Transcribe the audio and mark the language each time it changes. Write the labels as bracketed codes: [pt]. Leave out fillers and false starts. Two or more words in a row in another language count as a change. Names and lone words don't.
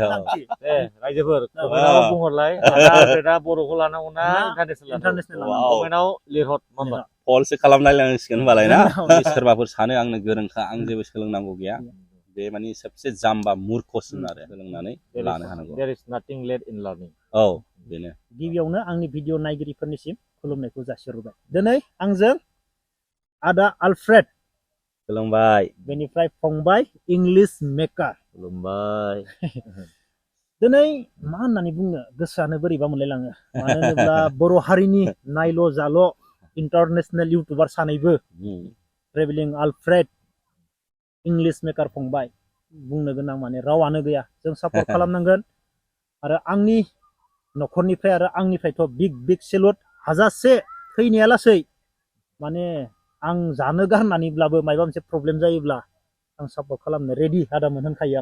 [brx] रायजोफोर कमेन्टआव बुंहरलाय आदा आलफ्रेदा बर'खौ लानांगौ ना इन्टारनेसनेल लानांगौ कमेन्टआव लिरहर मामा कलसो खालामलायलांसिगोन होनबालाय ना सोरबाफोर सानो आंनो गोरोंखा आं जेबो सोलोंनांगौ गैया बे माने सबसे जाम्बा मुर्खसिन आरो सोलोंनानै लानो हानांगौ [en] there is nothing late in learning [brx] औ बेनो गिबियावनो आंनि भिडिअ नायगिरिफोरनिसिम खुलुमनायखौ जासिहरबाय दिनै आंजों आदा आलफ्रेड खुलुमबाय बेनिफ्राय फंबाय इंलिश मेकार खुलुमबाय दिनै मा होननानै बुंनो गोसोआनो बोरैबा मोनलायलाङो मानो होनोब्ला बर' हारिनि नायल' जाल' [en] international YouTuber [brx] सानैबो ट्रेभेलिं आलफ्रेड इंलिश मेकार फंबाय बुंनो गोनां माने रावानो गैया जों सापर्ट खालामनांगोन आरो आंनि न'खरनिफ्राय आरो आंनिफ्रायथ' [en] big salute [brx] हाजासे थैनाया लासै माने आं जानो गारनानैब्लाबो माबा मोनसे प्रब्लेम जायोब्ला आं सापर्ट खालामनो रेडि आदामोन होनखायो आं